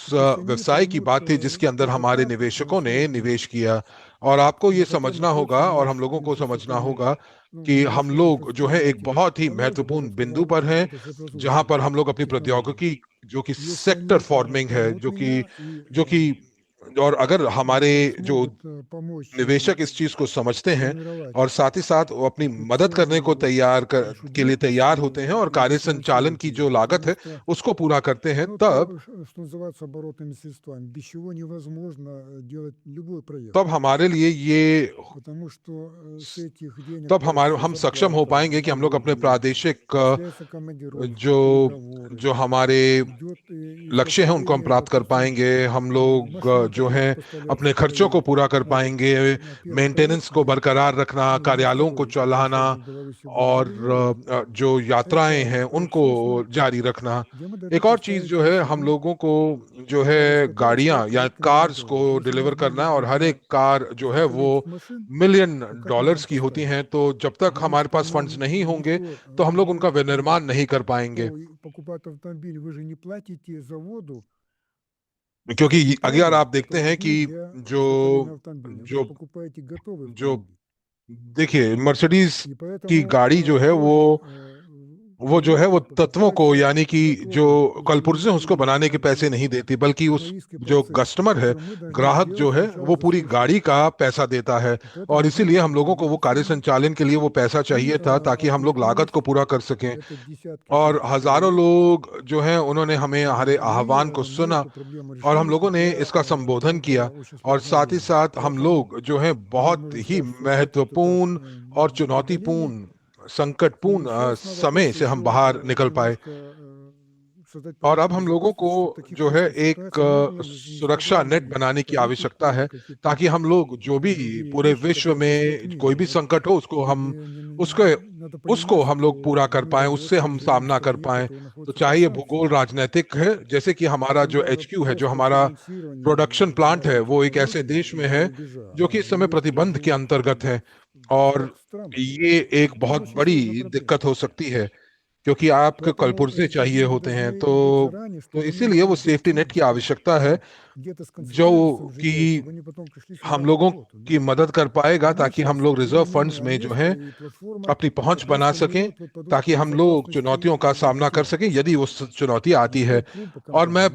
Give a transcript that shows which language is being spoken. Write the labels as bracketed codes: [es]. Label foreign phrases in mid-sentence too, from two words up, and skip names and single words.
[ru] И пусть они [hi] व्यवसाय की [ru] поймут [hi] बात थी जिसके अंदर [ru] тот [hi] हमारे [ru] этап [hi] निवेशकों ने [ru] сложный, [hi] निवेश किया। और आपको ये [ru] на котором [hi] समझना [ru] находится [hi] होगा और हम [ru] наш [hi] लोगों को समझना [ru] инфраструктурный, [hi] होगा [ru] ну, [hi] कि हम [ru] небольшой [hi] लोग जो है [ru] инфраструктурный [hi] एक बहुत ही [ru] проект, [hi] महत्वपूर्ण [ru] база [hi] बिंदु पर हैं, [ru] это [hi] जहां [ru] производственной [hi] पर हम लोग अपनी [ru] технологии. [hi] प्रौद्योगिकी जो कि [ru] Если [hi] सेक्टर [ru] они [hi] फॉर्मिंग है, [ru] поймут меня и [hi] जो कि और अगर हमारे जो [ru] смогут помочь [hi] निवेशक इस चीज को समझते हैं [ru] сформировать [hi] और साथ ही साथ वो अपनी [ru] эту [hi] मदद करने को [ru] целую [hi] के लिए [ru] большую [hi] तैयार [ru] деятельность [hi] होते हैं और कार्य [ru] и [hi] संचालन [ru] финансировать [hi] की [ru] ее. [hi] जो लागत [ru] Потому [hi] है [ru] что, [hi] उसको पूरा करते हैं, [ru] ну, [hi] तब [ru] то, что называется оборотными средствами, без чего невозможно делать любой проект. [hi] तब हमारे लिए ये [ru] Потому что с этих денег [hi] तब हमारे [ru] платится [hi] हम सक्षम हो [ru] зарплата, [hi] पाएंगे कि हम लोग अपने [ru] налоги, [hi] प्रादेशिक [ru] осуществляются командировки, [hi] जो [ru] переговоры, [hi] जो हमारे [ru] идет [hi] लक्ष्य हैं उनको हम [ru] изготовление, [hi] प्राप्त कर [ru] допустим, [hi] पाएंगे। हम लोग [ru] машин, [hi] जो [ru] которые [hi] है [ru] поставляются [hi] अपने [ru] в [hi] खर्चों को [ru] Украину. [hi] पूरा कर [ru] Ну, [hi] पाएंगे, [ru] первый проект [hi] मेंटेनेंस को [ru] был, [hi] बरकरार रखना, [ru] ну, не [hi] कार्यालयों को [ru] второй, который [hi] चलाना [ru] сейчас в Беларуси будем [hi] और [ru] реализовывать, [hi] जो यात्राएं [ru] это [hi] हैं उनको [ru] аутсорсинг, [hi] जारी रखना। [ru] где мы [hi] एक [ru] должны [hi] और चीज [ru] поставить [hi] जो है, हम [ru] машины, [hi] लोगों को जो है [ru] изготовить [hi] गाड़ियां या [ru] $5 [hi] कार्स [ru] миллионов [hi] को [ru] долларов. Если [hi] डिलीवर [ru] нужно [hi] करना है, और हर [ru] для [hi] एक कार जो है वो [ru] изготовить этих машин, [hi] मिलियन [ru] то как мы [hi] डॉलर्स [ru] там [hi] की होती [ru] поставим? [hi] हैं। तो जब तक [ru] Потому [hi] हमारे [ru] что [hi] पास फंड्स नहीं होंगे [ru] никто, [hi] तो हम लोग उनका [ru] вы, [hi] विनिर्माण नहीं कर पाएंगे। [ru] кто покупает автомобиль, вы же не платите заводу [hi] क्योंकि अगर [ru] детали, [hi] आप देखते [ru] которые [hi] हैं [ru] нужны [hi] कि [ru] для [hi] जो [ru] изготовления автомобиля. Вы же [hi] जो [ru] покупаете готовый [hi] जो [ru] автомобиль. [hi] देखिए मर्सिडीज [ru] И [hi] की [ru] поэтому [hi] गाड़ी जो है [ru] тоже [hi] वो जो है वो [ru] клиенты [hi] तत्वों को, [ru] покупаются [hi] यानी कि जो [ru] готовые, [hi] कलपुर्जे हैं उसको [ru] изготовленные [hi] बनाने के पैसे नहीं देती, बल्कि उस [ru] экономический [hi] जो [ru] процесс, [hi] कस्टमर है, [ru] который мы должны [hi] ग्राहक जो [ru] сделать [hi] है, [ru] сначала [hi] वो [ru] за [hi] पूरी [ru] свой [hi] गाड़ी [ru] счет. [hi] का पैसा देता है। [ru] И поэтому [hi] और [ru] нам [hi] इसीलिए हम [ru] нужны [hi] लोगों को वो कार्य [ru] инвестиции [hi] संचालन के लिए वो पैसा [ru] и [hi] चाहिए था ताकि हम लोग लागत को [ru] откликнулись. [hi] पूरा कर सकें। [ru] Это десятки [hi] और [ru] тысяч [hi] हजारों [ru] человек. [hi] लोग जो हैं उन्होंने हमें हमारे आह्वान को [ru] Мы [hi] सुना [ru] эту проблему [hi] और हम [ru] решили. [hi] लोगों ने [ru] хотя [hi] इसका संबोधन [ru] это [hi] किया। [ru] очень [hi] और [ru] сложное [hi] साथ ही [ru] время. [hi] साथ हम [ru] Поэтому [hi] लोग जो है [ru] мы [hi] बहुत [ru] можем [hi] ही [ru] сказать, что этот этап [hi] महत्वपूर्ण और [ru] мы преодолели. [hi] चुनौतीपूर्ण [ru] И [hi] संकटपूर्ण [ru] сейчас надо [hi] समय [ru] просто [hi] से हम [ru] еще [hi] बाहर निकल पाए। [ru] немножко создать [hi] और अब [ru] подушку [hi] हम लोगों को [ru] безопасности, чтобы в таких [hi] जो है [ru] сложных [hi] एक [ru] ситуациях мы не [hi] सुरक्षा [ru] страдали [hi] नेट [ru] бы, [hi] बनाने की [ru] как Египет [hi] आवश्यकता है, [ru] или какие-то [hi] ताकि हम लोग जो भी [ru] другие [hi] पूरे [ru] вещи, [hi] विश्व [ru] которые происходят в [hi] में [ru] мире. [hi] कोई भी संकट हो उसको [ru] Ведь [hi] हम उसको [ru] надо [hi] उसको [ru] понимать, [hi] हम लोग पूरा [ru] что [hi] कर [ru] мы [hi] पाए, [ru] в [hi] उससे [ru] Беларуси [hi] हम [ru] живем в [hi] सामना कर [ru] стране, [hi] पाए। [ru] которая [hi] तो [ru] находится под [hi] चाहे ये भूगोल [ru] санкциями. [hi] राजनीतिक है, जैसे कि हमारा [ru] Там [hi] जो [ru] даже [hi] एचक्यू है, जो [ru] просто [hi] हमारा प्रोडक्शन [ru] финансирование [hi] प्लांट है, [ru] нашей [hi] वो एक ऐसे [ru] технологии [hi] देश में [ru] из-за [hi] है [ru] рубежа, [hi] जो कि [ru] а [hi] इस समय [ru] инвесторы [hi] प्रतिबंध के [ru] живут [hi] अंतर्गत है। [ru] в [hi] और [ru] десятках стран. [hi] ये एक [ru] Это [hi] बहुत [ru] очень [hi] बड़ी [ru] серьезная проблема. [hi] दिक्कत हो सकती है, क्योंकि आपको [ru] Поэтому [hi] कलपुर्जे चाहिए [ru] изменения [hi] होते हैं, [ru] должны [hi] तो [ru] быть заранее, [hi] तो [ru] чтобы они [hi] इसीलिए वो [ru] могли [en] safety net की [ru] достигнуть [hi] आवश्यकता है, [ru] где-то [hi] जो [ru] сконцентрироваться в [hi] कि [ru] ЖД, чтобы они потом пришли сюда [hi] हम [ru] на [hi] लोगों [ru] работу. [hi] की [ru] Да? [hi] मदद कर पाएगा, ताकि [ru] Иначе [hi] हम लोग [ru] все [hi] रिजर्व [ru] перемены [hi] फंड्स में जो [ru] Алеста [hi] है [ru] и платформа [hi] अपनी पहुंच बना [ru] просто [hi] सकें, [ru] уберет вот [hi] ताकि [ru] подушку [hi] हम लोग [ru] безопасности [hi] चुनौतियों का सामना कर [ru] всех. [hi] सकें यदि वो चुनौती आती है। [ru] Большой клуб [hi] और मैं